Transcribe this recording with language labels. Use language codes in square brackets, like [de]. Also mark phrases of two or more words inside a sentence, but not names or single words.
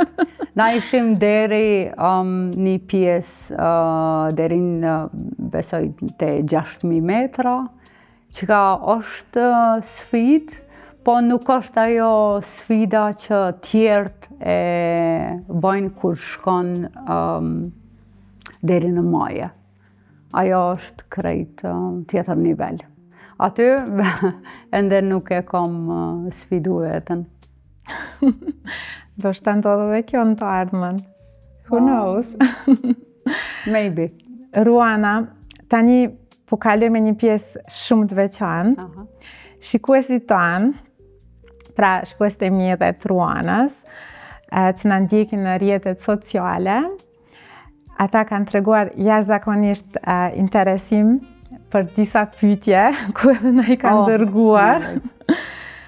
[sq] Na ishim deri një pjesë deri në besoj te 6000 metra, që ka është sfidë, po nuk është ajo sfida që tjerët e bëjnë kur shkon deri në maje. Ajo është krejt tjetër nivel. Aty ende nuk e kam sfidu vetën. Do shta ndodhë dhe kjo në të ardhmen. [en] Who knows? Maybe. [sq] Ruana, tani po kaloj me një pjesë shumë të veçantë. Shikuesit tanë, pra shikuesit e mi dhe të Ruanës, që na ndjekin në rrjetet sociale, ata kanë treguar jashtëzakonisht interesim për disa pyetje ku edhe na I kanë dërguar.